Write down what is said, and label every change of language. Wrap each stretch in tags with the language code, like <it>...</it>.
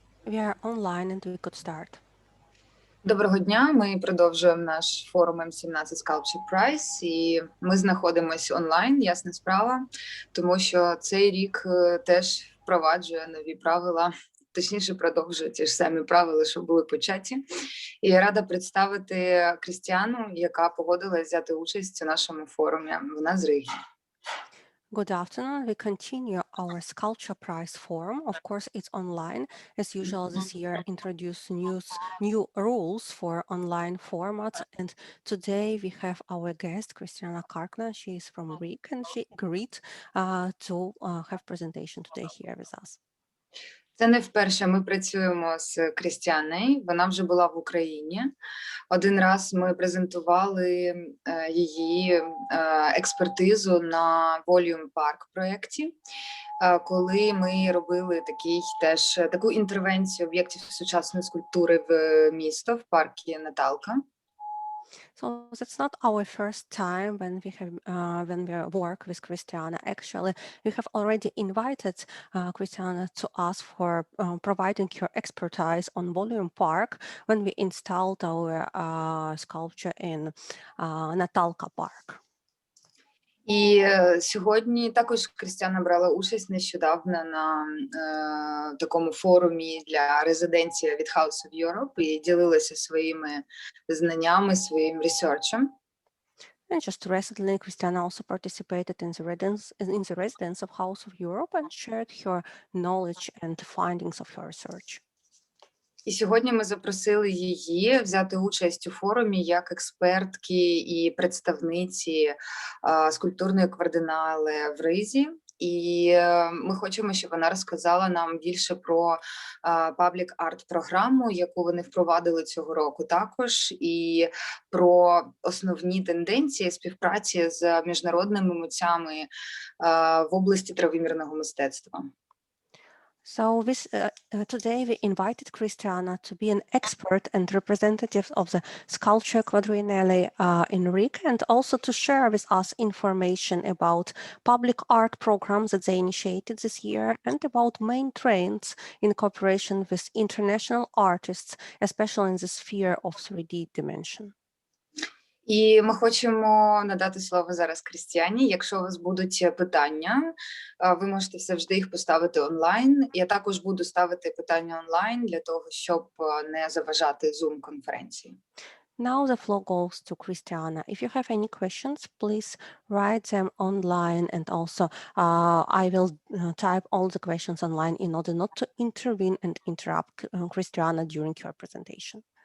<en>We are online and we could start.</en> <uk>Доброго дня, ми продовжуємо наш форум М17 Sculpture Prize, і ми знаходимося онлайн, ясна справа, тому що цей рік теж впроваджує нові правила, точніше продовжує ті ж самі правила, що були початі. І я рада представити Крістіану, яка погодилась взяти участь у нашому форумі. Вона з Риги.</uk> <en>Good afternoon. We continue our Sculpture Prize forum. Of course, it's online. As usual, this year introduce new rules for online formats. And today we have our guest, Крістіана Каркліна. She is from Riga and she agreed to have presentation today here with us.</en> <uk>Це не вперше ми працюємо з Крістіаною, вона вже була в Україні. Один раз ми презентували її експертизу на Volume Park проєкті, коли ми робили таку інтервенцію об'єктів сучасної скульптури в місто, в парку Наталка.</uk> <en>So that's not our first time when we work with Крістіана. Actually, we have already invited Крістіана to us for providing her expertise on Volume Park when we installed our sculpture in Наталка Park.</en> <uk>І сьогодні також Крістіана брала участь нещодавно на такому форумі для резиденції від House of Europe і ділилася своїми знаннями, своїм ресерчем.</uk> <en>And just recently, Крістіана also participated in the residence of House of Europe and shared her knowledge and findings of her research.</en> <uk>І сьогодні ми запросили її взяти участь у форумі як експертки і представниці скульптурної квартенале в Ризі. І ми хочемо, щоб вона розказала нам більше про паблік арт-програму, яку вони впровадили цього року також, і про основні тенденції співпраці з міжнародними митцями в області травимірного мистецтва.</uk> <en>So today we invited Крістіана to be an expert and representative of the Sculpture Quadrennial in Riga and also to share with us information about public art programs that they initiated this year and about main trends in cooperation with international artists, especially in the sphere of 3D dimension.</en> <uk>І ми хочемо надати слово зараз Крістіані. Якщо у вас будуть питання, ви можете завжди їх поставити онлайн. Я також буду ставити питання онлайн для того, щоб не заважати Zoom-конференції.</uk> <en>Now the floor goes to Крістіана. If you have any questions, please write them online and also I will type all the questions online in order not to intervene and interrupt Крістіана during your presentation.</en>